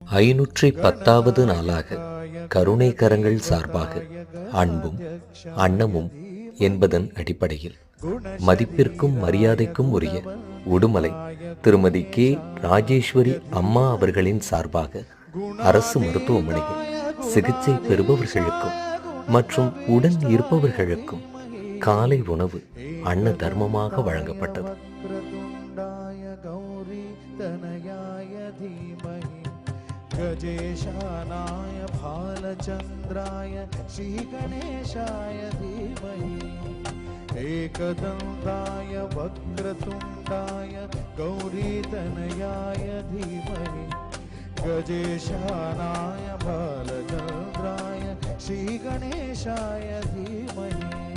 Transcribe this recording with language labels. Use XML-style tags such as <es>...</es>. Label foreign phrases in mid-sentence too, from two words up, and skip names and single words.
<ta>510வது நாளாக கருணை கரங்கள் சார்பாக அன்பும் அன்னமும் என்பதன் அடிப்படையில் மதிப்பிற்கும் மரியாதைக்கும் உரிய உடுமலை திருமதி கே ராஜேஸ்வரி அம்மா அவர்களின் சார்பாக அரசு மருத்துவமனையில் சிகிச்சை பெறுபவர்களுக்கும் மற்றும் உடன் இருப்பவர்களுக்கும் காலை உணவு அன்ன தர்மமாக வழங்கப்பட்டது.</ta> <sa>गजेशानाय भालचन्द्राय श्रीगणेशाय धीमहि एकदन्ताय वक्रतुण्डाय गौरीतनयाय धीमहि गजेशानाय भालचन्द्राय श्रीगणेशाय धीमहि</sa>